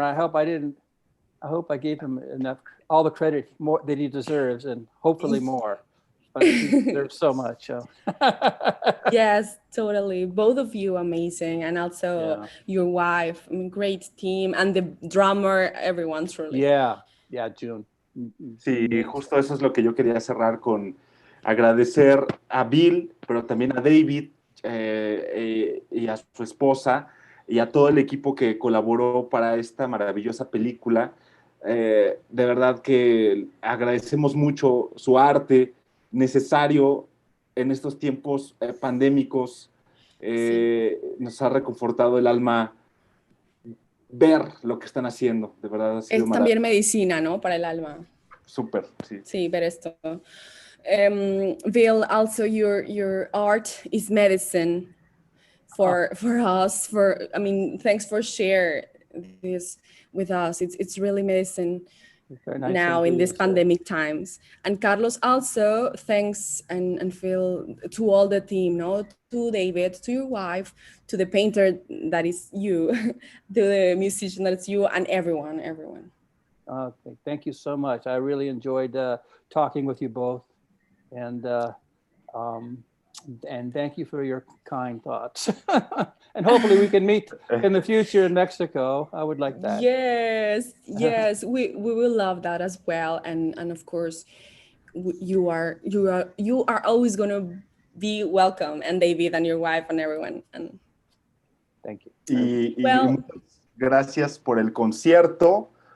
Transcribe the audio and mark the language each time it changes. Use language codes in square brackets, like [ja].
[en] I hope I gave him all the credit more that he deserves, and hopefully more. But he deserves so much. So. Yes, totally. Both of you amazing, and also your wife. I mean, great team, and the drummer, everyone truly. Yeah, June. [es] Sí, justo eso es lo que yo quería cerrar con agradecer a Bill, pero también a David y a su esposa y a todo el equipo que colaboró para esta maravillosa película. De verdad que agradecemos mucho su arte necesario en estos tiempos pandémicos. Nos ha reconfortado el alma ver lo que están haciendo, de verdad ha sido Es también medicina, ¿no? Para el alma. Súper, sí. Sí, ver esto. [en] Bill, also your art is medicine for us. Thanks for sharing this with us. It's really medicine nice now in these pandemic times. And Carlos, also thanks and Phil to all the team, no, to David, to your wife, to the painter that is you, to the musician that is you, and everyone. Okay, thank you so much. I really enjoyed talking with you both, and thank you for your kind thoughts. And hopefully we can meet in the future in Mexico. I would like that. Yes, we will love that as well. And of course, you are always gonna be welcome, and David and your wife and everyone. And Thank you. [es] Y [en] Well, [es] muchas gracias por el concierto.